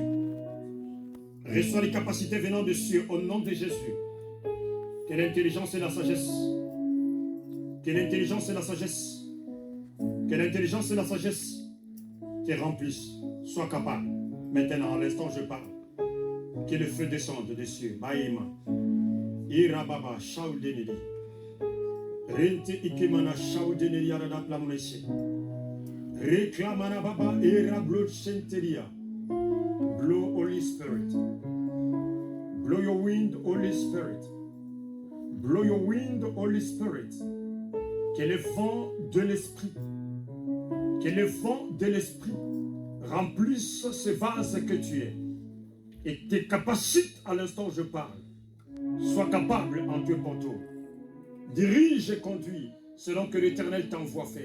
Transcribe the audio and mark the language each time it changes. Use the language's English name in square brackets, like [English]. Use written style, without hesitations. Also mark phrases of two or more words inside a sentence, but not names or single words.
[French] Reçois les capacités venant des cieux, au nom de Jésus. Que l'intelligence et la sagesse, que l'intelligence et la sagesse, que l'intelligence et la sagesse te remplissent. Sois capable. Maintenant, à l'instant, je parle. Que le feu descende des cieux. Maïma. Irababa, Shaoudeneli. Rente Ikemana, Shaoudeneli, Arada, Plamonesi. Reclamana Baba, Irablo, Shentelia. [English] Blow, Holy Spirit. Blow your wind, Holy Spirit. Blow your wind, Holy Spirit. [French] Que le vent de l'esprit, que le vent de l'esprit remplisse ce vase que tu es. Et tes capacités, à l'instant où je parle, sois capable en Dieu pour tout. Dirige et conduis selon que l'Éternel t'envoie faire.